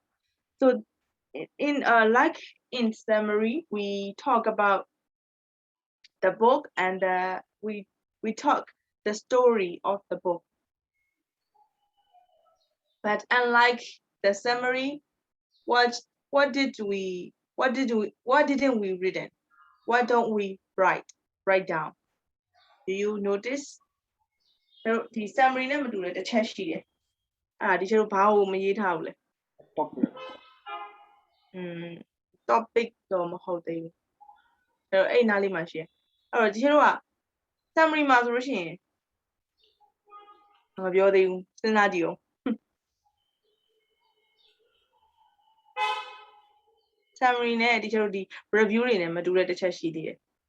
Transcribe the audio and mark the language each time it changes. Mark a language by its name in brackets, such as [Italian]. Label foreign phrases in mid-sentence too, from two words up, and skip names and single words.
[English] So, in like in summary, we talk about the book and we talk the story of the book. But unlike the summary, what didn't we read it? Why don't we write down? Do you notice? [Burmese] ဒီ summary နဲ့မတူတဲ့တစ်ချက်ရှိတယ်။အဲ့ဒါဒီချက်တို့ဘာကိုမရေးထားဘူးလဲ [English] Topic. [Burmese] topic တော့မဟုတ်သေးဘူး။အဲ့နားလေးမှာရှိတယ်။အဲ့တော့ဒီချက်တို့က summary မှာဆိုလို့ရှိရင်မပြောသေးဘူးစဉ်းစားကြည့်အောင်။ summary နဲ့ဒီချက်တို့ဒီ review တွေနဲ့မတူတဲ့တစ်ချက်ရှိသေးတယ်။